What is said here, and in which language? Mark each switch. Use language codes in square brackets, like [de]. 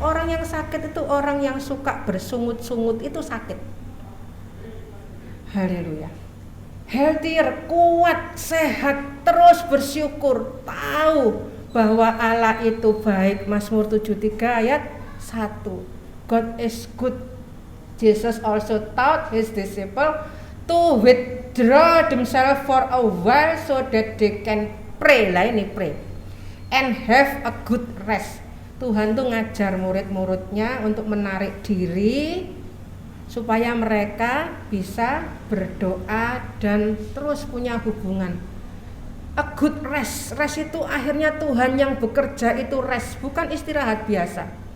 [id] Orang yang sakit itu orang yang suka bersungut-sungut, itu sakit. Haleluya. Healthier, kuat, sehat, terus bersyukur, tahu bahwa Allah itu baik. Mazmur 73 ayat 1. [en] God is good. Jesus also taught his disciples to withdraw themselves for a while so that they can pray. [id] Lah ini [en] pray. And have a good rest. [id] Tuhan tuh ngajar murid-muridnya untuk menarik diri supaya mereka bisa berdoa dan terus punya hubungan. [en] A good rest. [id] Rest itu akhirnya Tuhan yang bekerja, itu rest, bukan istirahat biasa.